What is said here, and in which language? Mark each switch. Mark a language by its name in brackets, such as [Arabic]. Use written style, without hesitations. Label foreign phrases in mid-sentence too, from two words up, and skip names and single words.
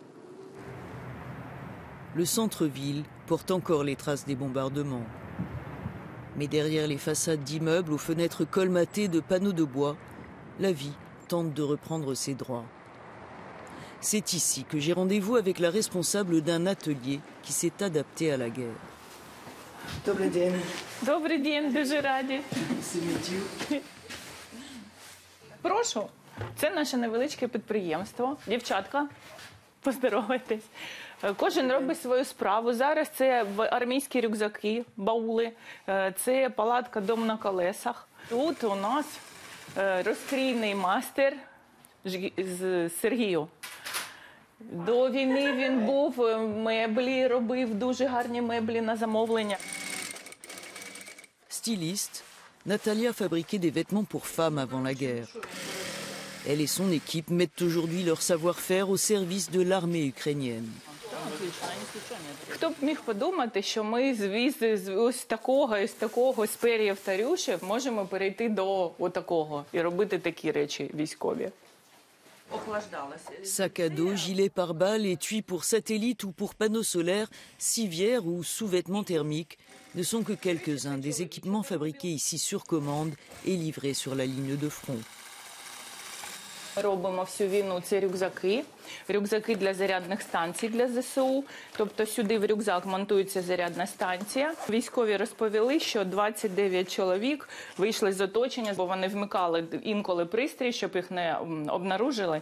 [French] Le centre-ville porte encore les traces des bombardements. Mais derrière les façades d'immeubles aux fenêtres colmatées de panneaux de bois, la vie tente de reprendre ses droits. C'est ici que j'ai rendez-vous avec la responsable d'un atelier qui s'est adapté à la guerre. [Ukrainian] Добрий день. Добрий день, дуже раді. Прошу, це наше невеличке підприємство. Дівчатка, поздоровайтесь. Кожен робить свою справу. Зараз це армійські рюкзаки, баули, це палатка «Дом на колесах». Тут у нас розкрійний мастер Сергію. До війни він був, меблі робив, дуже гарні меблі на замовлення. [French] Styliste, Natalia fabriquait des vêtements pour femmes avant la guerre. Elle et son équipe mettent aujourd'hui leur savoir-faire au service de l'armée ukrainienne. [Ukrainian] Хто б міг подумати, що ми з ось такого, з пер'їв та рюшів можемо перейти до отакого і робити такі речі військові. [French] Sac à dos, gilet pare-balles, étui pour satellite ou pour panneaux solaires, civières ou sous-vêtements thermiques ne sont que quelques-uns des équipements fabriqués ici sur commande et livrés sur la ligne de front. [Ukrainian] Робимо всю війну це рюкзаки для зарядних станцій для ЗСУ. Тобто сюди в рюкзак монтується зарядна станція. Військові розповіли, що 29 чоловік вийшли з оточення, бо вони вмикали інколи пристрій, щоб їх не обнаружили.